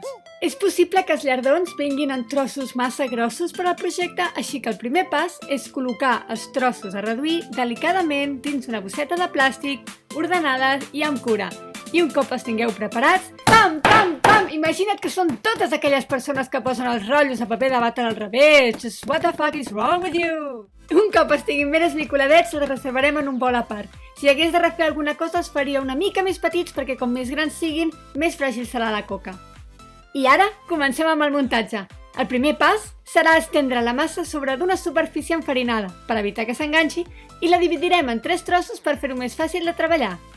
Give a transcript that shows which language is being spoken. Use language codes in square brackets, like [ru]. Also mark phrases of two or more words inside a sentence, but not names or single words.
[ca] És possible que els llardons vinguin en trossos massa grossos per al projecte, així que el primer pas és col·locar els trossos a reduir delicadament dins una bosseta de plàstic, ordenades i amb cura. I un cop els tingueu preparats, pam, pam, pam! Imagina't que són totes aquelles persones que posen els rotllos a paper de vàter al revés. [en] Just what the fuck is wrong with you? [ca] Un cop estiguin ben esmicoladets, els reservarem en un bol a part. Si hagués de refer alguna cosa, els faria una mica més petits perquè com més grans siguin, més fràgil serà la coca. I ara, comencem amb el muntatge. El primer pas serà estendre la massa sobre d'una superfície enfarinada, per evitar que s'enganxi, i la dividirem en 3 trossos per fer-ho més fàcil de treballar.